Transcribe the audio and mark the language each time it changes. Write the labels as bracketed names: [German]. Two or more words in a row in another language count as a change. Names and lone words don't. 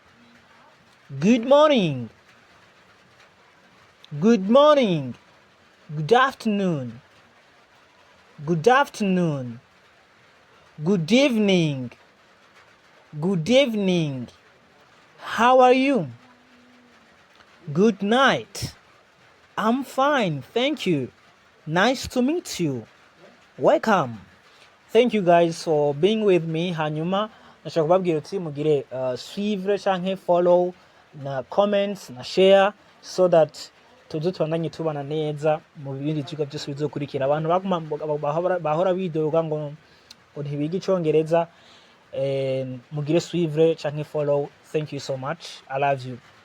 [English] good morning, good morning, good afternoon, good afternoon, good evening, good evening, how are you, good night, I'm fine, thank you, Nice to meet you. Welcome. Thank you guys for being with me. [Rundi] Hanyuma nashaka kubabwira uti mugire suivre canke follow na comments na share [English] so that [Rundi] tuze tubandanye tubana neza mu bindi vyigwa byose bizokurikira. Abantu bahora bidoga ngo ntibiga icongereza, mugire suivre canke follow. [English] Thank you so much. I love you.